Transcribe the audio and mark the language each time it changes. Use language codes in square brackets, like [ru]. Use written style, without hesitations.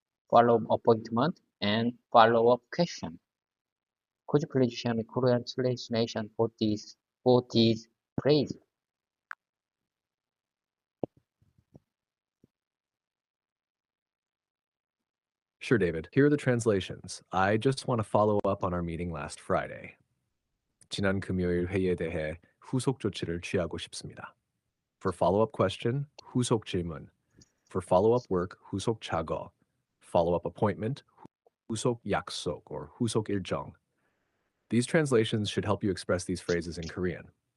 [en] Follow-up appointment and follow-up question. Could you please share me Korean translation for this phrase? Sure, David. Here are the translations. I just want to follow up on our meeting last Friday. [ko] 지난 금요일 회의에 대해 후속 조치를 취하고 싶습니다. [en] For follow-up question, [ko] 후속 질문. [en] For follow-up work, [ko] 후속 작업. [en] Follow-up appointment, [ko] 후속 약속 [en] or [ko] 후속 일정. [en] These translations should help you express these phrases in Korean.